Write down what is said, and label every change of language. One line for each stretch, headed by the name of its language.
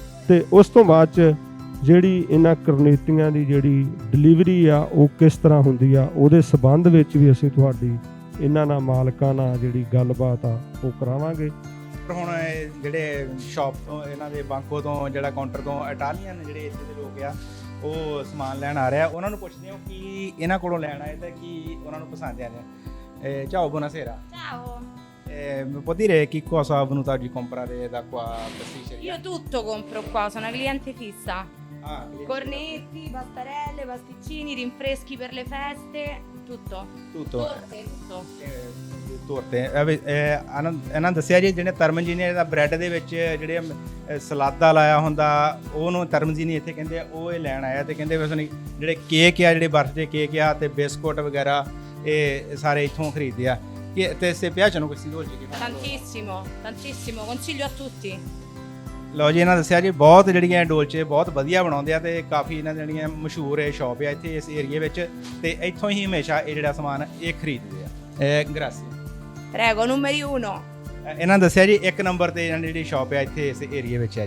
Punjabi: ਤੇ ਉਸ ਤੋਂ ਬਾਅਦ 'ਚ ਜਿਹੜੀ ਇਹਨਾਂ ਕਰਨੀਤੀਆਂ ਦੀ ਜਿਹੜੀ ਡਿਲੀਵਰੀ ਆ ਉਹ ਕਿਸ ਤਰ੍ਹਾਂ ਹੁੰਦੀ ਆ ਉਹਦੇ ਸਬੰਧ ਵਿੱਚ ਵੀ ਅਸੀਂ ਤੁਹਾਡੀ ਇਹਨਾਂ ਨਾਲ ਮਾਲਕਾਂ ਨਾਲ ਜਿਹੜੀ ਗੱਲਬਾਤ ਆ ਉਹ ਕਰਾਵਾਂਗੇ। ਹੁਣ ਇਹ ਜਿਹੜੇ ਸ਼ਾਪ ਤੋਂ ਇਹਨਾਂ ਦੇ ਬਾਂਕੋ ਤੋਂ ਜਿਹੜਾ ਕਾਊਂਟਰ ਤੋਂ ਇਟਾਲੀਅਨ ਜਿਹੜੇ ਇੱਥੇ ਦੇ ਲੋਕ ਆ ਉਹ ਸਮਾਨ ਲੈਣ ਆ ਰਿਹਾ, ਉਹਨਾਂ ਨੂੰ ਪੁੱਛਦੇ ਹੋ ਕਿ ਇਹਨਾਂ ਕੋਲੋਂ ਲੈਣ ਆਏ ਤਾਂ ਕੀ ਉਹਨਾਂ ਨੂੰ ਪਸੰਦ ਆ ਰਿਹਾ।
Italian: Ciao, buonasera. Ciao. Mi può dire che cosa ha venuto oggi a comprare da qua a pasticceria? Io tutto compro qua, sono una cliente fissa. Ah, Cornetti, pastarelle, pasticcini, rinfreschi per le feste, tutto. tutto. Torte, tutto.
Punjabi: ਤੋਰਤੇ ਇਹਨਾਂ ਦੱਸਿਆ ਜੀ ਜਿਹੜੇ ਤਰਮਨ ਜੀ ਨੇ ਇਹਦਾ bread ਦੇ ਵਿੱਚ ਜਿਹੜੇ ਸਲਾਦਾ ਲਾਇਆ ਹੁੰਦਾ ਉਹਨੂੰ ਤਰਮਨ ਜੀ ਨੇ ਇੱਥੇ ਕਹਿੰਦੇ ਉਹ ਇਹ ਲੈਣ ਆਇਆ। ਤੇ ਕਹਿੰਦੇ ਵੈਸੇ ਜਿਹੜੇ ਕੇਕ ਆ, ਜਿਹੜੇ ਬਰਥਡੇ ਕੇਕ ਆ ਤੇ ਬਿਸਕੁਟ ਵਗੈਰਾ ਇਹ ਸਾਰੇ ਇੱਥੋਂ ਖਰੀਦਦੇ ਆ।
Italian: ਕਿ ਤੇ ਸੇ ਪਿਆਚਨੋ ਕੁਛ dolci che Tantissimo, tantissimo, consiglio a tutti.
Punjabi: ਲਓ ਜੀ, ਇਹਨਾਂ ਦੱਸਿਆ ਜੀ ਬਹੁਤ ਜਿਹੜੀਆਂ ਡੋਲਚੇ ਬਹੁਤ ਵਧੀਆ ਬਣਾਉਂਦੇ ਆ ਤੇ ਕਾਫੀ ਇਹਨਾਂ ਜਿਹੜੀਆਂ ਮਸ਼ਹੂਰ ਇਹ ਸ਼ਾਪ ਆ ਇੱਥੇ ਇਸ ਏਰੀਏ ਵਿੱਚ, ਤੇ ਇੱਥੋਂ ਹੀ ਹਮੇਸ਼ਾ ਇਹ ਜਿਹੜਾ ਸਮਾਨ ਇਹ ਖਰੀਦਦੇ ਆ।
Italian: ਗ੍ਰਾਸੀ Prego, numeri 1.
Punjabi: ਇਹਨਾਂ ਦੱਸਿਆ ਜੀ 1 ਨੰਬਰ ਤੇ ਇਹਨਾਂ ਦੀ ਜਿਹੜੀ ਸ਼ਾਪ ਹੈ ਇੱਥੇ ਇਸ ਏਰੀਏ ਵਿੱਚ ਹੈ।